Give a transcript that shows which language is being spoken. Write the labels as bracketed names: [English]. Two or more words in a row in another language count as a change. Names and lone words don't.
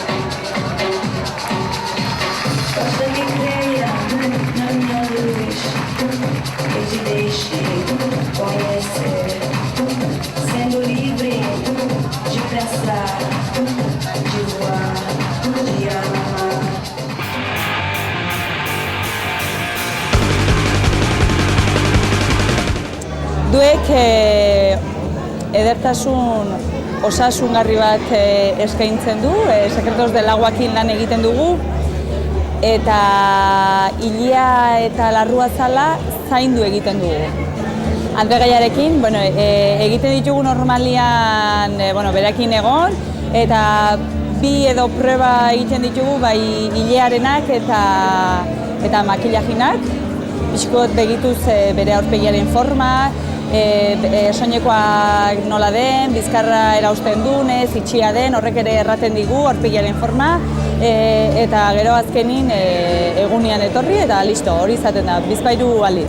[Portuguese] Basta que creia na minha luz e te deixe conhecer, sendo livre de pensar, de voar, de amar. [Basque] Duek edertasun osasungarri bat eskaintzen du, Secretos del Aguakin lan egiten dugu, eta ilea eta larruazala zaindu egiten dugu. Andregaiarekin, egiten ditugu normalian berakin egon, eta bi edo proba egiten ditugu bai ilearenak eta makillajinak, pixkot begituz bere aurpegiaren forma, soinekoak nola den, bizkarra erausten dunez, itxia den, horrek ere erraten digu aurpegiaren forma, eta gero azkenin egunean etorri eta listo, hori izaten da, bizpahiru aldiz.